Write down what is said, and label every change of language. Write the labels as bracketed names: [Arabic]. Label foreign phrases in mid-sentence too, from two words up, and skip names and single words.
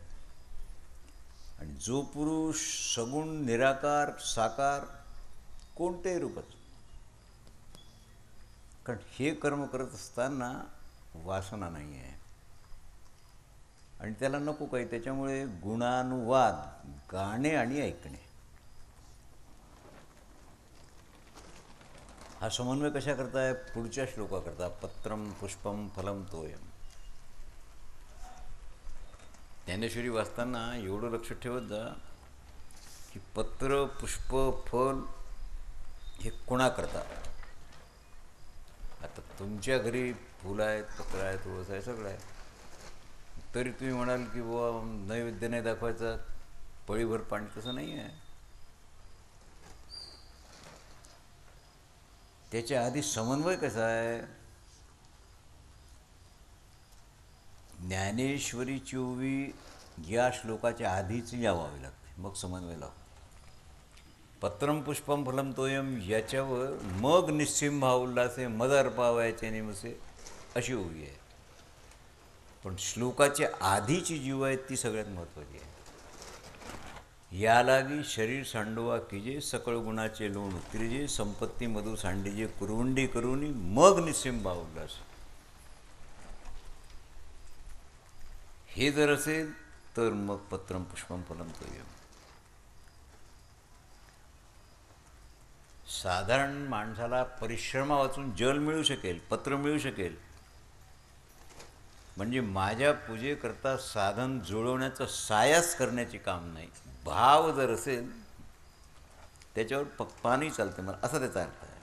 [Marathi] आणि जो पुरुष सगुण, निराकार, साकार कोणत्याही रूपात, कारण हे कर्म करत असताना वासना नाही आहे आणि त्याला नको काही. त्याच्यामुळे गुणानुवाद, गाणे आणि ऐकणे हा समन्वय कशा करताय. पुढच्या श्लोका करता. [Sanskrit] पत्रम पुष्पम फलम तोयम. [Marathi] ज्ञानेश्वरी वाचताना एवढं लक्ष ठेवत जा की पत्र, पुष्प, फल हे कोणा करतात. आता तुमच्या घरी फुलं आहेत, पत्र आहे, तुळस आहे, सगळं आहे, तरी तुम्ही म्हणाल की बुवा नैवेद्य नाही दाखवायचा, पळीभर पाणी. तसं नाही आहे. त्याच्या आधी समन्वय कसा आहे. ज्ञानेश्वरी 24 या श्लोकाच्या आधीच यावावी लागते, मग समन्वय लाव. [Sanskrit] पत्रम पुष्पम फलम तोयम [Marathi] याच्यावर मग निस्सिम भाव उल्हासे मद अर्पावयाचे निमसे अशी ओवी आहे. पण श्लोकाच्या आधीची जीव आहे ती सगळ्यात महत्त्वाची आहे. यालागी शरीर सांडोवा कीजे, सकळ गुणाचे लोण उतरिजे, संपत्ती मधु सांडीजे, कुरवंडी करुनी मग निस्सिम भाव उल्हास. हे जर असेल तर मग [Sanskrit] पत्रम पुष्पम फलम तोयम. [Marathi] साधारण माणसाला परिश्रमा वाचून जल मिळू शकेल, पत्र मिळू शकेल, म्हणजे माझ्या पूजेकरता साधन जुळवण्याचं सायास करण्याचे काम नाही. भाव जर असेल त्याच्यावर पाणी चालते मला, असा त्याचा अर्थ आहे.